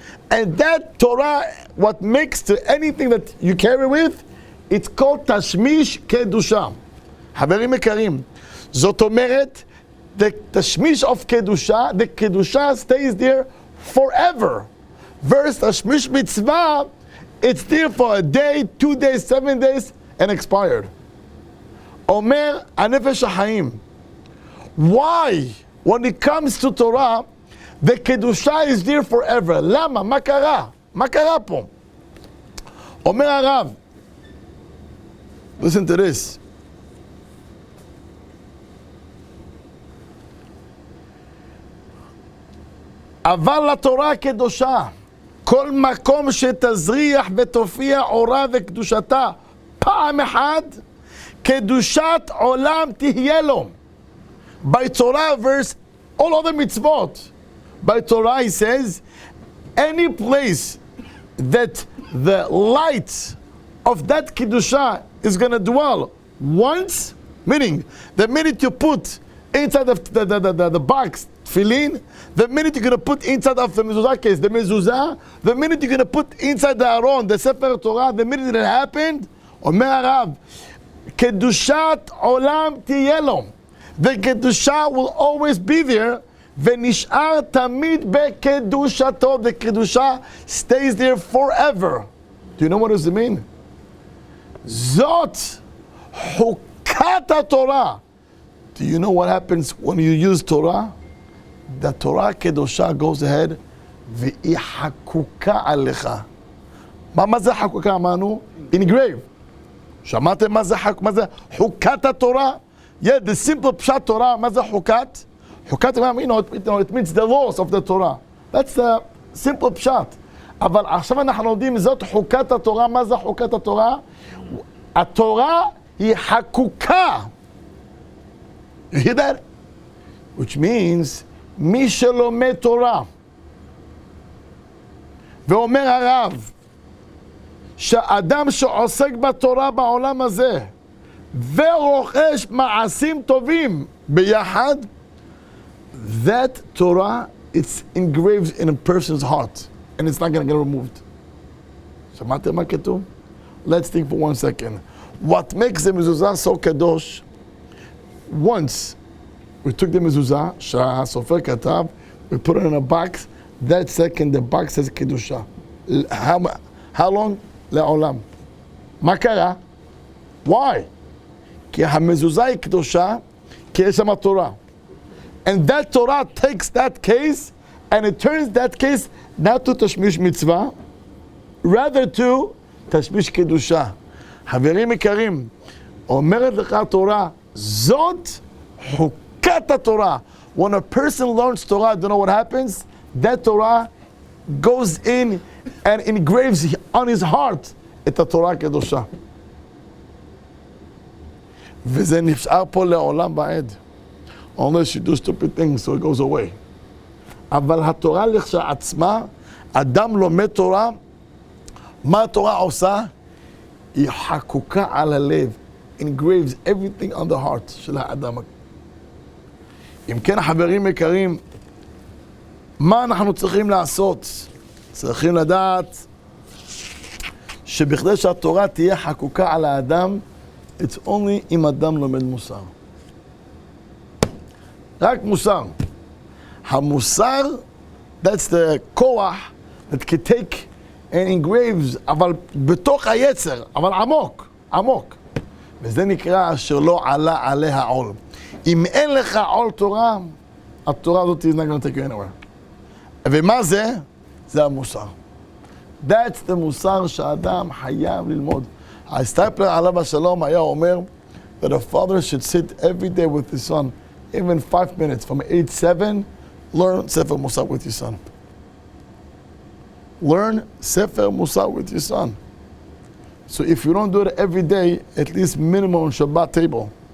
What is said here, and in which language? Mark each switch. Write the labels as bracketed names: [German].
[English] And that Torah, what makes to anything that you carry with, it's called tashmish kedusha. [Hebrew] חברים יקרים, זאת אומרת, [English] the tashmish of kedusha, the kedusha stays there forever. Verse tashmish mitzvah, it's there for a day, 2 days, 7 days, and expired. [Hebrew] Omer הנפש החיים. [English] Why, when it comes to Torah, the kedusha is there forever? [Hebrew] למה? מה קרה? מה קרה פה? אומר הרב, [English] listen to this. [Hebrew] אבל לתורה קדושה, כל מקום שתזריח ותופיע אורה וקדושתה פעם אחת, קדושת עולם תהיה לו. [English] By Torah verse, all other mitzvot. By Torah he says, any place that the light of that kedusha is going to dwell once, meaning the minute you put inside of the box tefillin, the minute you're going to put inside of the mezuzah case, the mezuzah, the minute you're going to put inside the aron, the sefer Torah, the minute it happened, [Hebrew] Omer Harav, kedushat olam tiyeh lo. [English] The kedusha will always be there. [Hebrew] V'nish'ar tamid bekedushato. [English] The kedusha stays there forever. Do you know what does it mean? [Hebrew] Zot hukat Torah. [English] Do you know what happens when you use Torah? The Torah kedusha goes ahead [Hebrew] והיא חקוקה עליך. מה זה חקוקה אמרנו? [English] Engraved. [Hebrew] שמעתם מה זה חוקת התורה? [English] Yeah, the simple [Hebrew] פשט תורה, מה זה חוקת? [English] חוקת, it means the laws of the Torah. That's the simple פשט. [Hebrew] אבל עכשיו אנחנו לומדים זאת חוקת התורה. מה זה חוקת התורה? התורה היא חקוקה. [English] You hear that? [Hebrew] Which means, מי שלומד תורה, ואומר הרב, שאדם שעוסק בתורה בעולם הזה, ורוכש מעשים טובים ביחד, [English] that Torah, it's engraved in a person's heart, and it's not going to get removed. [Hebrew] שמעתם מה כתוב? [English] Let's think for 1 second. What makes the mezuzah so kadosh? Once we took the mezuzah, שהסופר כתב, we put it in a box, that second the box says kedusha. How long? [Hebrew] לעולם. מה קרה? [English] Why? [Hebrew] כי המזוזה היא קדושה, כי יש שם תורה. [English] And that Torah takes that case, and it turns that case not to תשמיש מצווה, rather to תשמיש קדושה. [Hebrew] חברים יקרים, אומרת לך התורה, זאת חוקת התורה. [English] When a person learns Torah, do you know what happens? That Torah goes in and engraves on his heart [Hebrew] את התורה הקדושה. וזה נשאר פה לעולם ועד. [English] Unless you do stupid things, so it goes away. [Hebrew] אבל התורה לכשעצמה, אדם לומד תורה, מה התורה עושה? היא חקוקה על הלב. [English] Engraves everything on the heart של האדם. [Hebrew] אם כן, חברים יקרים, מה אנחנו צריכים לעשות? צריכים לדעת שבכדי שהתורה תהיה חקוקה על האדם, [English] it's only [Hebrew] אם אדם לומד מוסר. רק מוסר. המוסר, [English] that's the [Hebrew] כוח that can take and engraves, אבל בתוך היצר, אבל עמוק, עמוק. וזה נקרא שלא עלה עליה עול. אם אין לך עול תורה, התורה הזאת [English] is not going to take you anywhere. [Hebrew] ומה זה? זה המוסר. [English] That's the מוסר [Hebrew] שאדם חייב ללמוד. הסטייפלר עליו השלום היה אומר [English] that a father should sit every day with his son, even 5 minutes, from age 7, learn Sefer Musar with your son. Learn Sefer Musar with your son. So if you don't do it every day, at least minimum on Shabbat table.